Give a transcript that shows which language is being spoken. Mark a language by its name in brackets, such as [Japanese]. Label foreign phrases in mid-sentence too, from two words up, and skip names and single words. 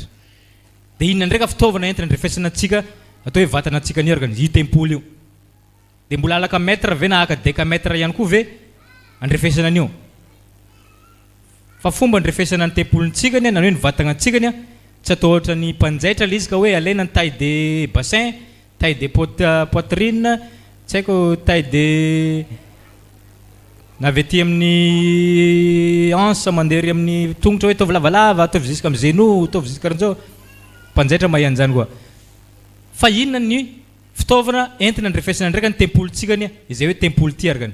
[Malagasy] Dia inona ndraika fitaovana entina andrefesana antsika atao hoe vatana antsika ny argana io tempoly io. Dia mbola alaka mètre ve na aka décamètre ihany koa ve andrefesana an'io. Fa fomba andrefesana ny tempolintsika na hoe ny vatana antsika tsy atao ohatra ny mpanjaitra ilay izy ka hoe alaina ny [French] taille de bassin, taille de poitrine, [Malagasy] tsy haiko [French] taille de [Malagasy] na avy ety amin'ny hanche mandeha amin'ny tongotra hoe ataovy lavalava, ataovy jusqu'à amin'ny genou, ataovy jusqu'à karan'izao. Mpanjaitra mahay an'izany koa. Fa inona ny fitaovana entina andrefesana ndraika ny tempolintsika izay hoe tempoly ty argany.